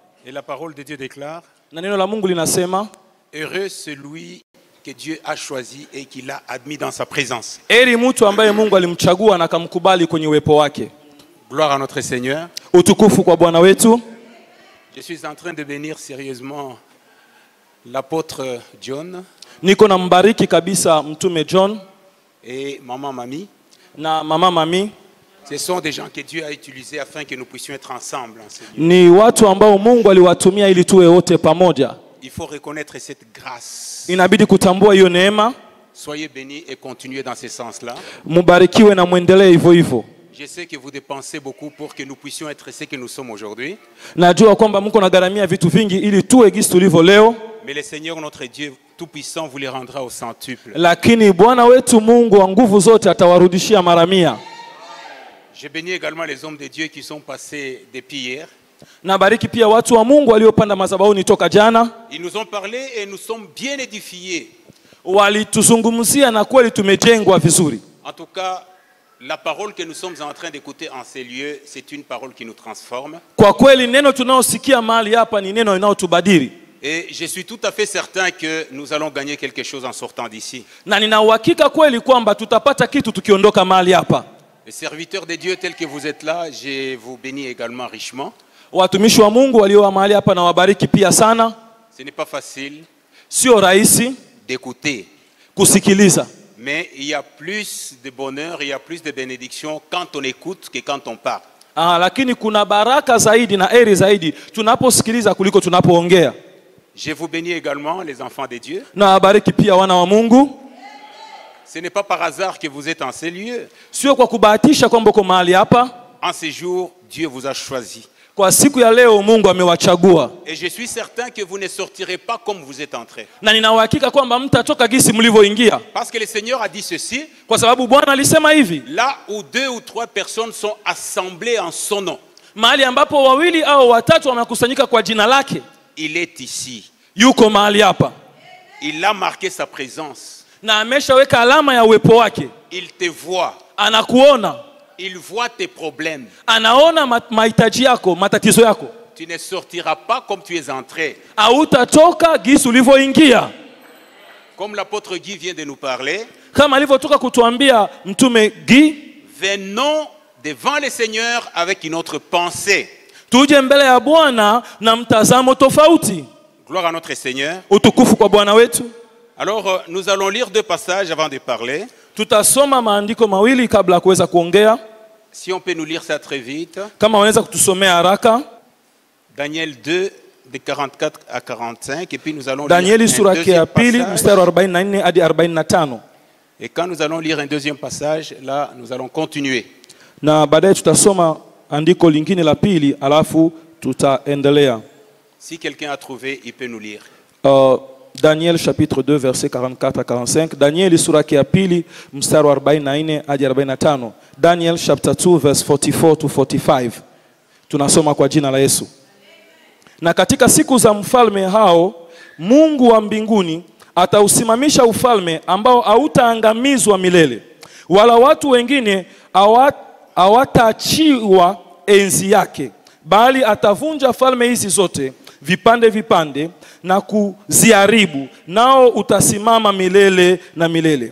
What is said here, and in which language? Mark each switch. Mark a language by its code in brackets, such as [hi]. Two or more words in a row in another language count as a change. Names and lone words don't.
[fr] Et la parole de Dieu déclare, [sw] na neno la Mungu linasema, [fr] heureux celui que Dieu a choisi et qu'il a admis dans sa présence. [sw] heri mtu ambaye Mungu alimchagua na akamkubali kwenye uwepo wake. [fr] Gloire à notre Seigneur. [sw] Utukufu kwa Bwana wetu. [fr] Je suis en train de bénir sérieusement l'apôtre John [sw] Niko na mbariki kabisa mtume John [fr] et maman Mamie. [sw] na mama Mami. [fr] Ce sont des gens que Dieu a utilisés afin que nous puissions être ensemble en ce lieu. [sw] Ni watu ambao Mungu aliwatumia ili tuwe wote pamoja. [fr] Il faut reconnaître cette grâce. [sw] Inabidi kutambua hiyo neema. [fr] Soyez bénis et continuez dans ce sens-là. [sw] Mubarikiwe na muendelee hivyo hivyo. [fr] Je sais que vous dépensez beaucoup pour que nous puissions être ce que nous sommes aujourd'hui. [sw] Najua kwamba mko nagaramia vitu vingi ili tuwe gisi tulivyo leo. [fr] Mais le Seigneur notre Dieu tout-puissant vous les rendra au centuple. [sw] Lakini Bwana wetu Mungu wa nguvu zote atawarudishia mara 100. [fr] Je bénis également les hommes de Dieu qui sont passés depuis hier. [sw] Na bariki pia watu wa Mungu waliopanda madhabahuni toka jana. [fr] Ils nous ont parlé et nous sommes bien édifiés. [sw] Walituzungumzia na kweli tumejengwa vizuri. [fr] En tout cas, la parole que nous sommes en train d'écouter en ces lieux, c'est une parole qui nous transforme. [sw] Kwa kweli neno tunaosikia mahali hapa ni neno linalotubadili. [fr] Et je suis tout à fait certain que nous allons gagner quelque chose en sortant d'ici. [sw] Na nina uhakika kweli kwamba tutapata kitu tukiondoka mahali hapa. [fr] Les serviteurs de Dieu tels que vous êtes là, je vous bénis également richement. [sw] Watumishi wa Mungu walio mahali hapa na wabariki pia sana. [fr] Ce n'est pas facile [sw] Sio rahisi [fr] d'écouter. [sw] kusikiliza. [fr] Mais il y a plus de bonheur, il y a plus de bénédiction quand on écoute que quand on parle. [sw] Lakini kuna baraka zaidi na heri zaidi tunaposikiliza kuliko tunapoongea. [fr] Je vous bénis également les enfants de Dieu. [sw] Na wabariki pia wana wa Mungu. [fr] Ce n'est pas par hasard que vous êtes en ces lieux. [sw] Sio kwa kubahatisha kwamba uko mahali hapa. [fr] En ces jours, Dieu vous a choisi. [sw] Kwa siku ya leo Mungu amewachagua. [fr] Et je suis certain que vous ne sortirez pas comme vous êtes entrés. [sw] Na nina uhakika kwamba mtatoka gisi mlivyoingia. [fr] Parce que le Seigneur a dit ceci. [sw] Kwa sababu Bwana alisema hivi. [fr] Là où 2 ou 3 personnes sont assemblées en son nom. [sw] Mahali ambapo 2 au 3 wamekusanyika kwa jina lake. [fr] Il est ici. [sw] Yuko mahali hapa. [fr] Il a marqué sa présence. [sw] Na ameshaweka alama ya uwepo wake. [fr] Il te voit. [sw] Anakuona. [fr] Il voit tes problèmes. [sw] Anaona mahitaji yako, matatizo yako. [fr] Tu ne sortiras pas comme tu es entré. [sw] Hautatoka gisi ulivyoingia. [fr] Comme l'apôtre Guy vient de nous parler. [sw] Kama alivyotoka kutuambia mtume Guy, [fr] venons devant le Seigneur avec une autre pensée. [sw] Tuje mbele ya Bwana na mtazamo tofauti. [fr] Gloire à notre Seigneur. [sw] Utukufu kwa Bwana wetu. [fr] Alors nous allons lire 2 passages avant de parler. [sw] Tutasoma maandiko mawili kabla kuweza kuongea. [fr] Si on peut nous lire ça très vite. [sw] Kama wanaweza kutusomea haraka. [fr] Daniel 2 de 44 à 45 et puis nous allons [sw] Danieli [fr] lire [sw] sura ya pili mstari wa 44 hadi 45. [fr] Et quand nous allons lire un deuxième passage, là nous allons continuer. [sw] Na baadaye tutasoma andiko lingine la pili alafu tutaendelea. [fr] Si quelqu'un a trouvé, il peut nous lire. Daniel chapitre 2 verset 44 à 45. [sw] Danieli sura ya pili mstari wa 44 hadi 45. [en] Daniel chapter 2 verse 44 to 45. [sw] Tunasoma kwa jina la Yesu. Na katika siku za mfalme hao Mungu wa mbinguni atausimamisha ufalme ambao hautaangamizwa milele, wala watu wengine hawataachiwa enzi yake, bali atavunja falme hizi zote vipande vipande na kuziharibu, nao utasimama milele na milele.